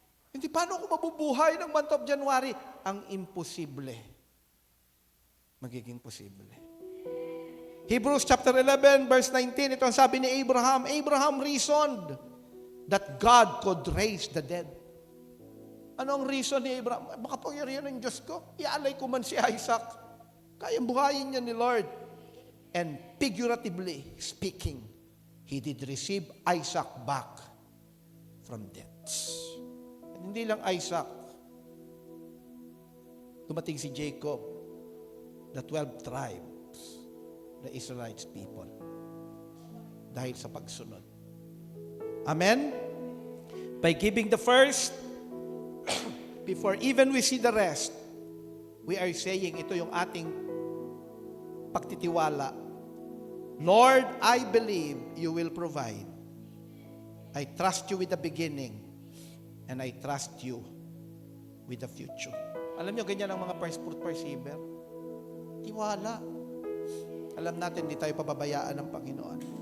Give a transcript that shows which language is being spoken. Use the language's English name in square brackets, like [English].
[Filipino] Hindi, paano ako mabubuhay ng [English] month of January? [Filipino] Ang imposible, magiging posible. Hebrews chapter 11, verse 19, ito ang sabi ni Abraham. [English] Abraham reasoned that God could raise the dead. [Filipino] Ano ang reason ni Abraham? Makapangyarihan ng Diyos ko. Ialay ko man si Isaac. Kayang buhayin niya ni Lord. [English] And figuratively speaking, he did receive Isaac back from death. [Filipino] And hindi lang Isaac. Dumating si Jacob, [English] the 12 tribes, the Israelites people, [Filipino] dahil sa pagsunod. Amen? [English] By giving the first, before even we see the rest, we are saying, [Filipino] ito yung ating pagtitiwala. [English] Lord, I believe you will provide. I trust you with the beginning, and I trust you with the future. [Filipino] Alam nyo, ganyan ang mga first fruit perceiver. Tiwala. Alam natin, hindi tayo pababayaan ng Panginoon.